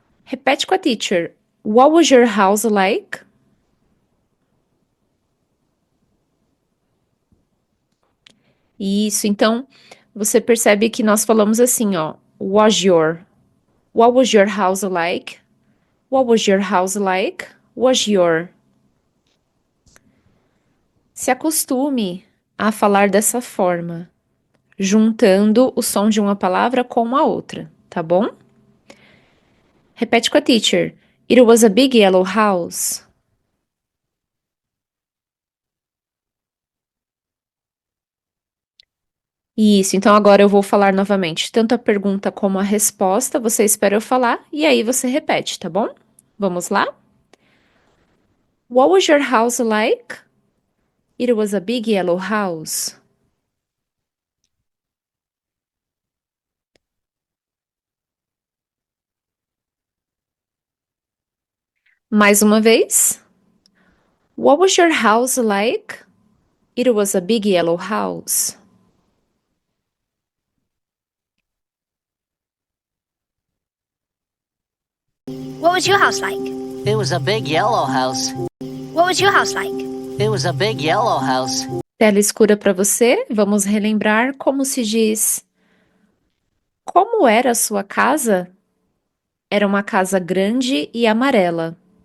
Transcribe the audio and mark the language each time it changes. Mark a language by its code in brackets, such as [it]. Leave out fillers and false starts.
[pt] Repete com a teacher. [en] What was your house like? [pt] Isso, então você percebe que nós falamos assim, ó. [en] Was your. What was your house like? What was your house like? Was your. [pt] Se acostume a falar dessa forma, juntando o som de uma palavra com a outra, tá bom? Repete com a teacher. [en] It was a big yellow house. [pt] Isso, então agora eu vou falar novamente, tanto a pergunta como a resposta, você espera eu falar e aí você repete, tá bom? Vamos lá? [en] What was your house like? It was a big yellow house. [pt] Mais uma vez. [en] What was your house like? It was a big yellow house. What was your house like? It was a big yellow house. What was your house like? It was a big yellow house. [pt] Tela escura para você. Vamos relembrar como se diz. Como era a sua casa? Era uma casa grande e amarela.